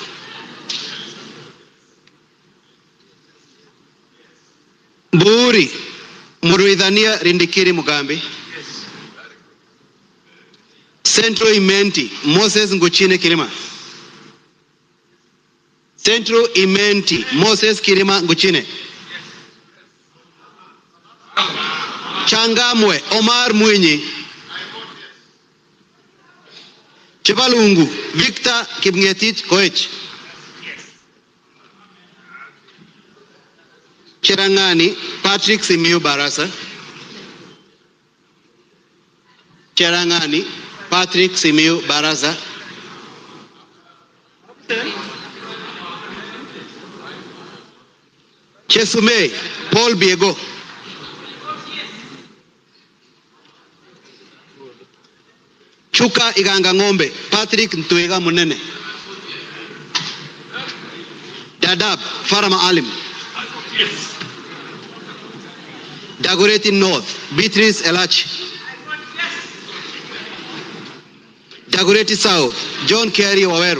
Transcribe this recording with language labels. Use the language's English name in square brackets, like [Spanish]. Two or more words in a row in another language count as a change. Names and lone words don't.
[English] Buri Muruidhania Rindikiri Mugambi, Central Imenti Moses Nguchine Kirima, Central Imenti Moses Kirima Nguchine, Changamwe Omar Mwinyi, Chibalungu Victor Kipngetich Koech, Cherangani Patrick Simiu Barasa, Cherangani Patrick Simiu Barasa, Chesume Paul Biego, Chuka Iganga Ngombe Patrick Ntuega Munene, Dadab Farama Alim, Dagoretti North Beatrice Elachi, Dagoretti South John Kerry Waweru,